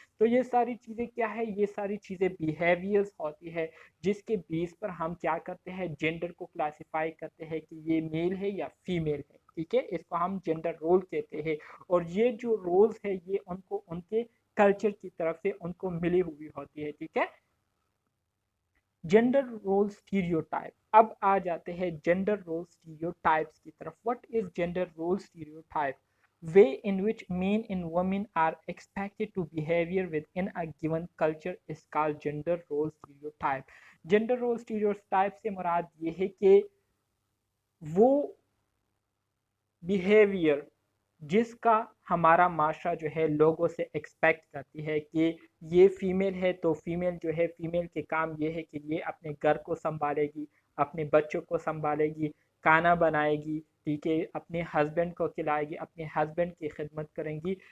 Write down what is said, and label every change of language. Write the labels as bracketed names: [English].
[Urdu] تو یہ ساری چیزیں کیا ہے, یہ ساری چیزیں بیہیویئرز ہوتی ہے جس کے بیس پر ہم کیا کرتے ہیں جینڈر کو کلاسیفائی کرتے ہیں کہ یہ میل ہے یا فیمیل ہے, ٹھیک ہے. اس کو ہم جینڈر رول کہتے ہیں. اور یہ جو رولز ہے یہ ان کو ان کے کلچر کی طرف سے ان کو ملی ہوئی ہوتی ہے, ٹھیک ہے. Gender role stereotype. اب آ جاتے ہیں جینڈر رول اسٹیریوٹائپس کی طرف. [English] What is gender role stereotype? way in which men and women are expected to behavior within a given culture is called gender role stereotype. [Urdu] Gender role stereotype سے مراد یہ ہے کہ وہ بیہیویئر جس کا ہمارا معاشرہ جو ہے لوگوں سے ایکسپیکٹ کرتی ہے کہ یہ فیمیل ہے تو فیمیل جو ہے فیمیل کے کام یہ ہے کہ یہ اپنے گھر کو سنبھالے گی, اپنے بچوں کو سنبھالے گی, کھانا بنائے گی, ٹھیک ہے, اپنے ہسبینڈ کو کھلائے گی, اپنے ہسبینڈ کی خدمت کریں گی.